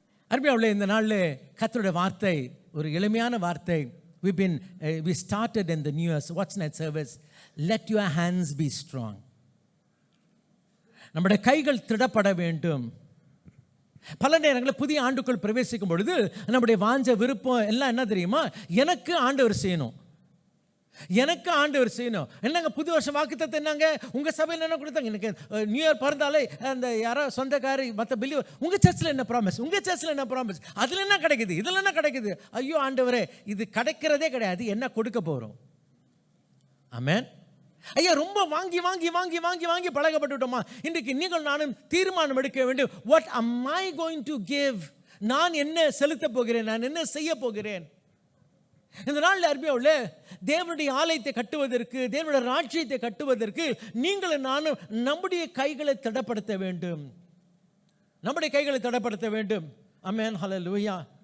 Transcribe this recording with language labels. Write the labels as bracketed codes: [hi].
[ta] அருமையானவர்களே, இந்த நாளில் கர்த்தருடைய வார்த்தை ஒரு எளிமையான வார்த்தை. [en] We started in the New Year's What's Night service. Let your hands be strong. [ta] நம்முடைய கைகள் திடப்பட வேண்டும். பல நேரங்களில் புதிய ஆண்டுக்குள் பிரவேசிக்கும் பொழுது நம்முடைய வாஞ்ச விருப்பம் எல்லாம் என்ன தெரியுமா? எனக்கு ஆண்டவர் செய்யணும், எனக்கு ஆண்டவர் செய்யணும். என்னங்க புது வருஷம் வாக்குத்தத்தம் என்னங்க உங்கள் சபையில் என்ன கொடுத்தாங்க? எனக்கு நியூ இயர் பிறந்தாலே அந்த யாரோ சொந்தக்காரி மற்ற பிலீவர் உங்கள் சர்ச்சில் என்ன ப்ராமிஸ், உங்கள் சர்ச்சில் என்ன ப்ராமிஸ், அதில் என்ன கிடைக்குது, இதில் என்ன கிடைக்குது? ஐயோ ஆண்டவரே, இது கிடைக்கிறதே கிடையாது, என்ன கொடுக்க போகிறோம்? ஆமென். ஐயா, ரொம்ப வாங்கி வாங்கி வாங்கி வாங்கி வாங்கி பழகப்பட்டுவிட்டோமா? இன்றைக்கு நீங்கள் நானும் தீர்மானம் எடுக்க வேண்டும். [en] What am I going to give? [ta] நான் என்ன செலுத்த போகிறேன், நான் என்ன செய்ய போகிறேன்? இந்த நாளில் அருமையாவுள்ள தேவனுடைய ஆலயத்தை கட்டுவதற்கு, தேவனுடைய ராஜ்யத்தை கட்டுவதற்கு நீங்களும் நானும் நம்முடைய கைகளை திடப்படுத்த வேண்டும், நம்முடைய கைகளை திடப்படுத்த வேண்டும். ஆமென். ஹல்லேலூயா.